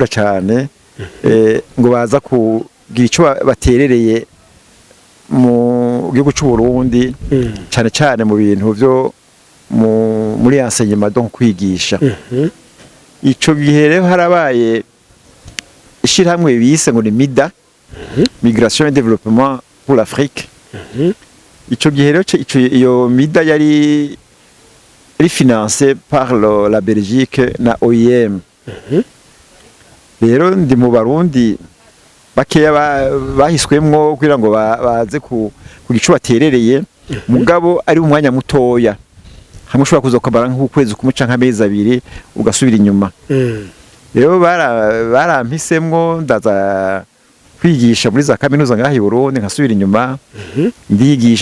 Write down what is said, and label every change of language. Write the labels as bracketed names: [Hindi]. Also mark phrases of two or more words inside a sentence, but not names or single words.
[Rundi] cyane ngo baza kugira ico baterereye mu gihugu cy'u Burundi cyane cyane mu bintu byo muri [French] enseignement donc [Rundi] kwigisha ico gihe rero harabaye ishirahamwe bise ngo ni MIDA Migration et Développement pour l'Afrique ico gihe rero iyo MIDA yari [French] financée par la Belgique [Rundi] na OIM rero ndi mu Barundi bakeya bahiswemwo kugira ngo baze ku gicu baterereye mugabo ari umwanya mutoya hamwe ushobora kuza kwambara nk'ukwezi kumuca nk'amezi 2 ugasubira inyuma rero barampisemwo ndaza kwigisha muri za kaminuza ngaha i Burundi nkasubira inyuma ndigisha